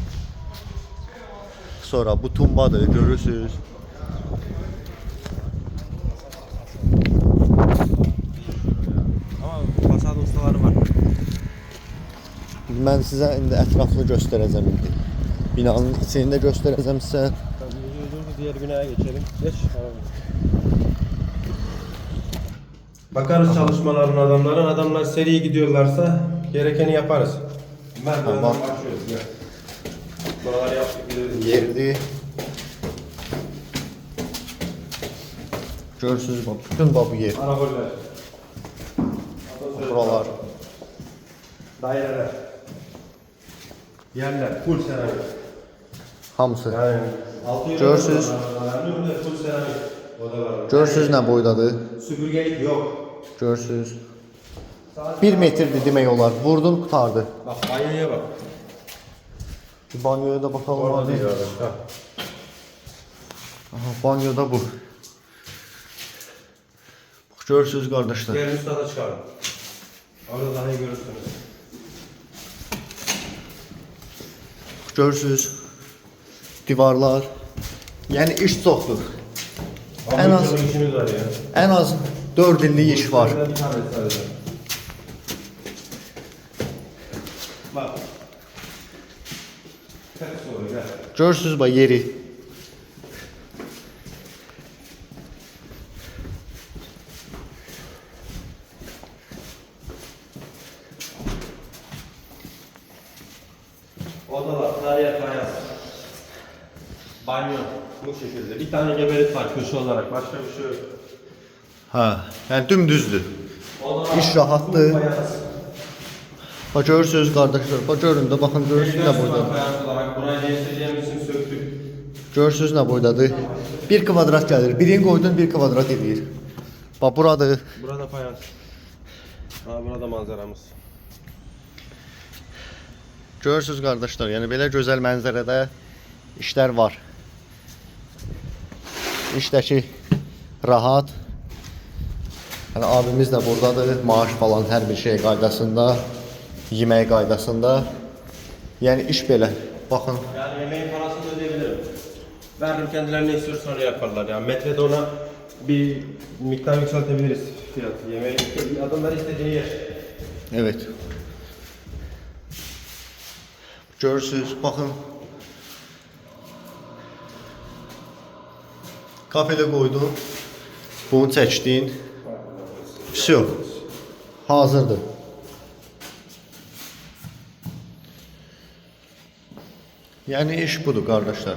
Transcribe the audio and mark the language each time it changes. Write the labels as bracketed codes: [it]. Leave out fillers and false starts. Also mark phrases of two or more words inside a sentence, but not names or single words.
[az] Sonra bu tumbadır, görürsüz. Ama fasad ustaları var. Mən sizə indi ətrafını göstərəcəm indi. Binanın içini də göstərəcəm sizə. [tr] Diğer binaya geçelim. Geç. Bakarız çalışmaların adamlar seri gidiyorlarsa gerekeni yaparız. Merdivenden Tamam. başlıyoruz. Gel. Buraları yaptık gidelim. Yerdir. [az] Görürsüz bax, bütün bu yer. Arabalar. Buralar. [tr] Daireler. Yerler. Full seramik. [az] Hamısı. [tr] Yani altı [az] Görürsüz. [tr] Önünde full seramik odalar. [az] Görürsüz nə boydadır. [tr] Süpürgelik yok. Görürsüz. 1 metrdir demək olar. Vurdun, qutardı. Bak banyoya bak. Bir banyoya da bakalım. Orada Abi. değil orada. Aha, banyoda bu. [az] Bax, görürsüz qardaşlar. [tr] Diğer üst kata çıkarın. Orada daha iyi görürsünüz. [az] Görürsüz. Divarlar. Yəni iş çoxdur. [tr] En az- Çok işimiz var ya. [az] Ən az 4 illik iş var. [tr] Bir tane sadece. Bak. Tek soru gel. [az] Görürsüz bax yeri. [tr] Odalar, tarihe kayas. Banyo. Bu şekilde. Bir tane gebelik var köşe olarak. Başka bir şey yok. [az] Hə, yəni dümdüzdür. [tr] Odalar. [az] İş rahatdır. [tr] Kayas. [az] Bax görürsüz qardaşlar. Bax görün də baxın görürsüz nə boydadır. [tr] Kayas olarak burayı değiştireceğimiz için söktük. [az] Görürsüz nə boydadır. 1 kvadrat gəlir. Birini qoydun 1 kvadrat edir. Bax buradır. [tr] Burada fayans. Burada manzaramız. [az] Görürsüz qardaşlar, yəni belə gözəl mənzərədə işlər var. İşdəki rahat. Yəni abimiz də burdadır. Maaş falan hər bir şey qaydasında, yemək qaydasında. Yəni iş belə. Baxın. [tr] Yani yemeğin parasını ödeyebilirim. Veririm kendilerine istiyor sonra yaparlar. Yani metrede ona bir miktar yükseltebiliriz fiyatı. Yemeği adamlar istediğini yer. Evet. [az] Görürsüz, baxın. Kafedə qoydun. Bunu çəkdin. Всё. Hazırdır. Yəni iş budur qardaşlar.